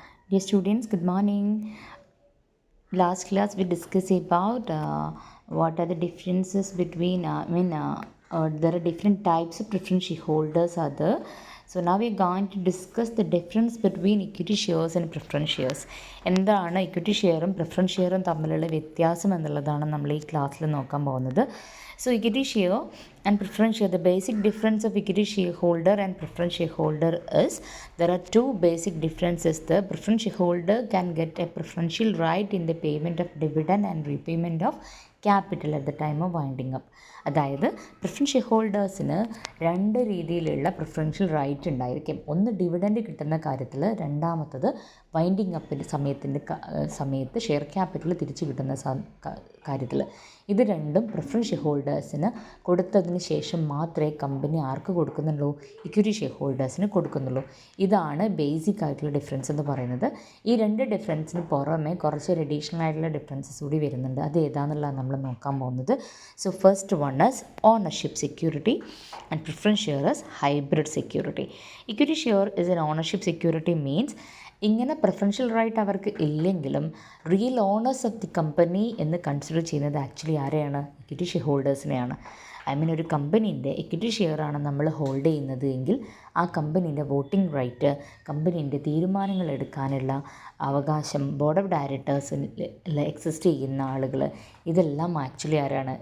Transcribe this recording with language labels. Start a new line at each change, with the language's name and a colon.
English: Dear students, good morning. Last class we discussed about what are the differences between, there are different types of preference shareholders are there. So now we are going to discuss the difference between equity shares and preference shares.
Malayalam: എന്താണ് equity ഷെയറും preference ഷെയറും തമ്മിലുള്ള വ്യത്യാസം എന്നുള്ളതാണ് നമ്മൾ ഈ ക്ലാസ്സിൽ നോക്കാൻ പോകുന്നത്.
English: So equity share and preference share, the basic difference of equity shareholder and preference shareholder is there are two basic differences. The preference shareholder can get a preferential right in the payment of dividend and repayment of capital at the time of winding up.
Malayalam: അതായത് preference ഷെയർഹോൾഡേഴ്സിന് രണ്ട് രീതിയിലുള്ള preferential right ഉണ്ടായിരിക്കും. ഒന്ന് dividend കിട്ടുന്ന കാര്യത്തിൽ, രണ്ടാമത്തത് winding അപ്പിൻ്റെ സമയത്ത് share capital തിരിച്ചു കിട്ടുന്ന കാര്യത്തിൽ. ഇത് രണ്ടും പ്രിഫറൻസ് ഷെയർഹോൾഡേഴ്സിന് കൊടുത്തതിന് ശേഷം മാത്രമേ കമ്പനി ആർക്ക് കൊടുക്കുന്നുള്ളൂ? ഇക്വിറ്റി ഷെയർഹോൾഡേഴ്സിന് കൊടുക്കുന്നുള്ളൂ. ഇതാണ് ബേസിക് ആയിട്ടുള്ള ഡിഫറൻസ് എന്ന് പറയുന്നത്. ഈ രണ്ട് ഡിഫറൻസിന് പുറമെ കുറച്ച് അഡീഷണൽ ആയിട്ടുള്ള ഡിഫറൻസസ് കൂടി വരുന്നുണ്ട്. അത് ഏതാണെന്നുള്ളതാണ് നമ്മൾ നോക്കാൻ പോകുന്നത്.
English: So first one is ownership security and preference share is hybrid security. Equity share is an ownership security means
Malayalam: ഇങ്ങനെ പ്രിഫറൻഷ്യൽ റൈറ്റ് അവർക്ക് ഇല്ലെങ്കിലും real owners of the company എന്ന് കൺസിഡർ ചെയ്യുന്നത് ആക്ച്വലി ആരെയാണ്? Equity share ഹോൾഡേഴ്സിനെയാണ്. ഒരു കമ്പനീൻ്റെ ഇക്വിറ്റി ഷെയറാണ് നമ്മൾ hold ചെയ്യുന്നത് എങ്കിൽ ആ കമ്പനീൻ്റെ വോട്ടിംഗ് റൈറ്റ്, കമ്പനീൻ്റെ തീരുമാനങ്ങൾ എടുക്കാനുള്ള അവകാശം, ബോർഡ് ഓഫ് ഡയറക്ടേഴ്സിൽ എക്സിസ്റ്റ് ചെയ്യുന്ന ആളുകൾ, ഇതെല്ലാം ആക്ച്വലി ആരാണ്?